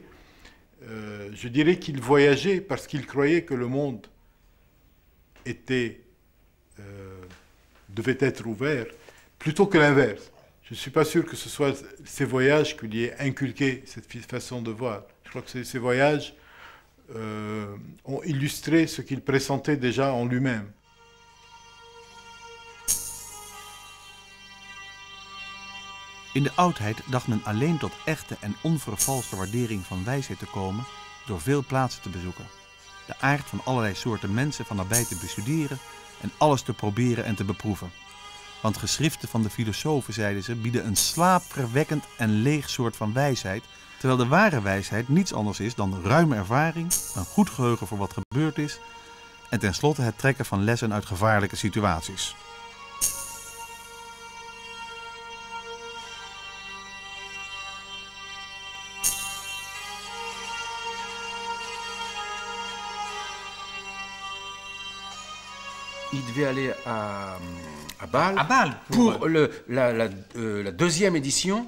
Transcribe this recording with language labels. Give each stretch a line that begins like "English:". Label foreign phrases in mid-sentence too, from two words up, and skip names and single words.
French: Je dirais qu'il voyageait parce qu'il croyait que le monde devait être ouvert, plutôt que l'inverse. Je ne suis pas sûr que ce soit ces voyages qui lui aient inculqué cette façon de voir. Je crois que ces voyages ont illustré ce qu'il pressentait déjà en lui-même.
Dutch: In de oudheid dacht men alleen tot echte en onvervalste waardering van wijsheid te komen door veel plaatsen te bezoeken, de aard van allerlei soorten mensen van nabij te bestuderen en alles te proberen en te beproeven. Want geschriften van de filosofen, zeiden ze, bieden een slaapverwekkend en leeg soort van wijsheid, terwijl de ware wijsheid niets anders is dan ruime ervaring, een goed geheugen voor wat gebeurd is en tenslotte het trekken van lessen uit gevaarlijke situaties.
French: Il devait aller à Bâle, pour la deuxième édition.